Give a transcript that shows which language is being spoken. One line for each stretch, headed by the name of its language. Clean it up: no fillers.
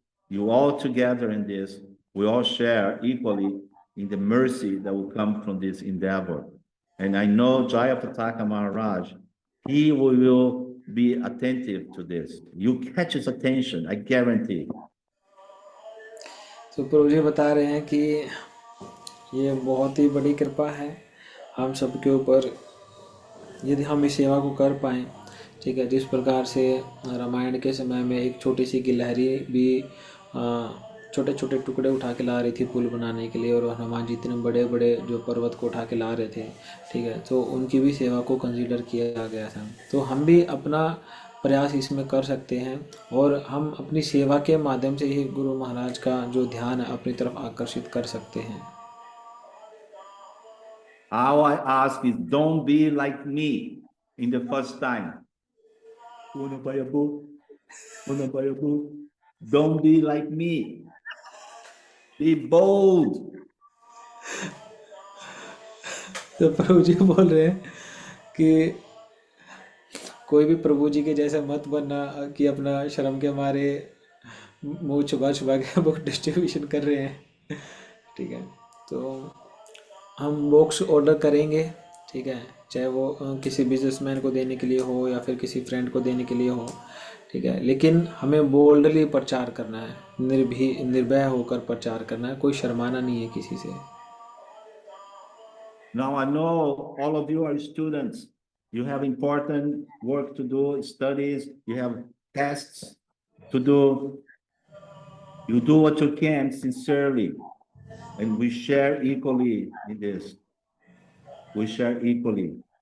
English: You all together in this, we all share equally in the mercy that will come from this endeavor. And I know Jayapataka Maharaj, he will be attentive to this. You catch his attention, I guarantee.
Hindi: तो प्रभु जी बता रहे हैं कि ये बहुत ही बड़ी कृपा है हम सबके ऊपर, यदि हम इस सेवा को कर पाएँ। ठीक है, जिस प्रकार से रामायण के समय में एक छोटी सी गिलहरी भी छोटे छोटे टुकड़े उठा के ला रही थी पुल बनाने के लिए, और हनुमान जी इतने बड़े बड़े जो पर्वत को उठा के ला रहे थे। ठीक है, तो उनकी भी सेवा को कंसीडर किया गया था। तो हम भी अपना प्रयास इसमें कर सकते हैं, और हम अपनी सेवा के माध्यम से ही गुरु महाराज का जो ध्यान है अपनी तरफ आकर्षित कर सकते हैं।
English: All I ask is don't be like me in the first time. Wanna buy a book? Wanna buy a book? Don't be like me. Be bold.
Hindi: तो प्रभु जी बोल रहे हैं कि कोई भी प्रभु जी के जैसे मत बनना कि अपना शर्म के मारे मुंह छुपा छुपा के बुक डिस्ट्रीब्यूशन कर रहे हैं। ठीक है, तो हम बुक्स ऑर्डर करेंगे। ठीक है, चाहे वो किसी बिजनेसमैन को देने के लिए हो या फिर किसी फ्रेंड को देने के लिए हो। ठीक है, लेकिन हमें बोल्डली प्रचार करना है, निर्भय होकर प्रचार करना है, कोई शर्माना नहीं है किसी से।
English: Now I know all of you are students. You have important work to do, studies, you have tests to do. You do what you can sincerely, and we share equally in this. We share equally.